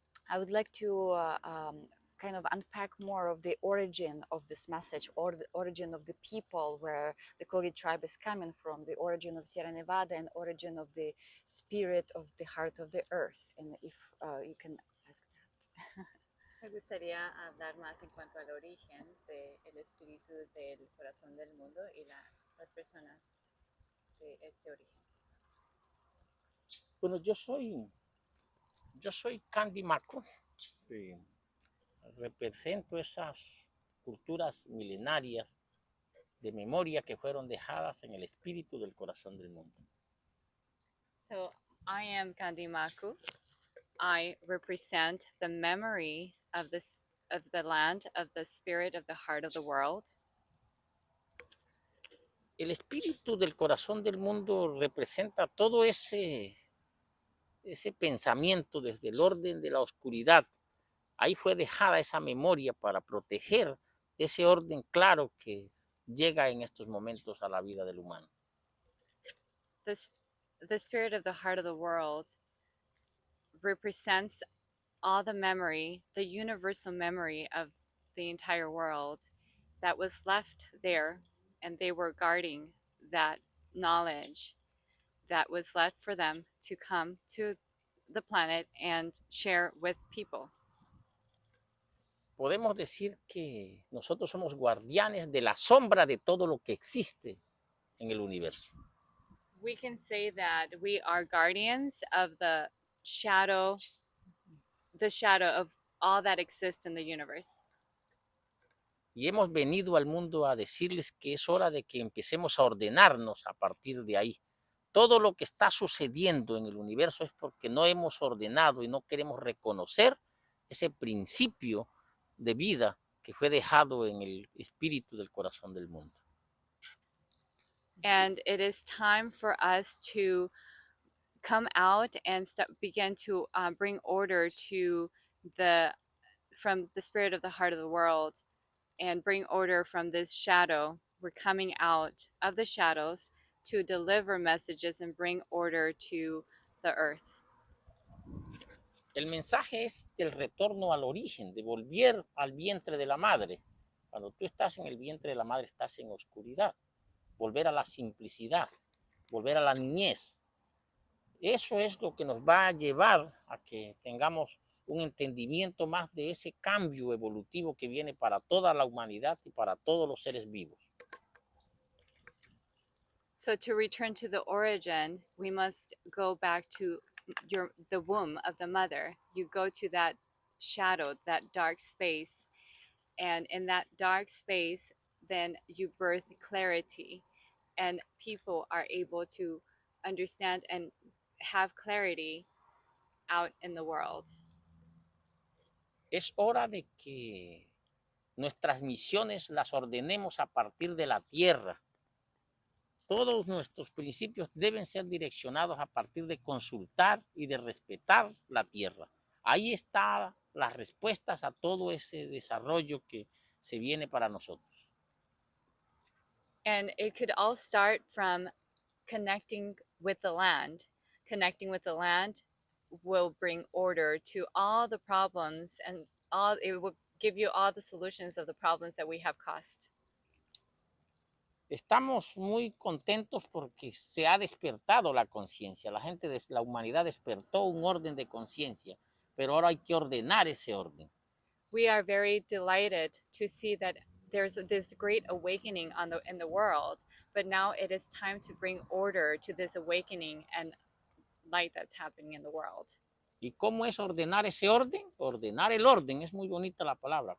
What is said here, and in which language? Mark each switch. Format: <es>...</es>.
<en>I would like to kind of unpack more of the origin of this message, or the origin of the people, where the Kogi tribe is coming from, the origin of Sierra Nevada, and origin of the spirit of the heart of the earth. And if you can ask that.</en> <es>Me gustaría hablar más en cuanto al origen del espíritu del corazón del mundo y las personas de este origen. Bueno, yo soy Kandymaku. Represento esas culturas milenarias de memoria que fueron dejadas en el espíritu del corazón del mundo.</es> <en>So I am Kandymaku. I represent the memory of the land, of the spirit of the heart of the world.</en> <es>El espíritu del corazón del mundo representa todo ese pensamiento desde el orden de la oscuridad. Ahí fue dejada esa memoria para proteger ese orden claro que llega en estos momentos a la vida del humano.</es> <en>The spirit of the heart of the world represents all the memory, the universal memory of the entire world that was left there, and they were guarding that knowledge that was left for them to come to the planet and share with people.</en> <es>Podemos decir que nosotros somos guardianes de la sombra de todo lo que existe en el universo.</es> <en>We can say that we are guardians of the shadow of all that exists in the universe.</en> <es>Y hemos venido al mundo a decirles que es hora de que empecemos a ordenarnos a partir de ahí. Todo lo que está sucediendo en el universo es porque no hemos ordenado y no queremos reconocer ese principio de vida que fue dejado en el espíritu del corazón del mundo.</es> <en>And it is time for us to come out and begin to bring order to from the spirit of the heart of the world, and bring order from this shadow. We're coming out of the shadows to deliver messages and bring order to the earth.</en> <es>El mensaje es del retorno al origen, de volver al vientre de la madre. Cuando tú estás en el vientre de la madre, estás en oscuridad. Volver a la simplicidad, volver a la niñez. Eso es lo que nos va a llevar a que tengamos un entendimiento más de ese cambio evolutivo que viene para toda la humanidad y para todos los seres vivos.</es> <en>So to return to the origin, we must go back to the womb of the mother. You go to that shadow, that dark space, and in that dark space, then you birth clarity, and people are able to understand and have clarity out in the world.</en> <es>Es hora de que nuestras misiones las ordenemos a partir de la tierra. Todos nuestros principios deben ser direccionados a partir de consultar y de respetar la tierra. Ahí están las respuestas a todo ese desarrollo que se viene para nosotros.</es> <en>And it could all start from connecting with the land. Connecting with the land will bring order to all the problems, and it will give you all the solutions of the problems that we have caused.</en> <es>Estamos muy contentos porque se ha despertado la conciencia. La gente de la humanidad despertó un orden de conciencia, pero ahora hay que ordenar ese orden.</es> <en>We are very delighted to see that there's this great awakening in the world, but now it is time to bring order to this awakening and light that's happening in the world.</en> <es>¿Y cómo es ordenar ese orden? Ordenar el orden, es muy bonita la palabra.</es>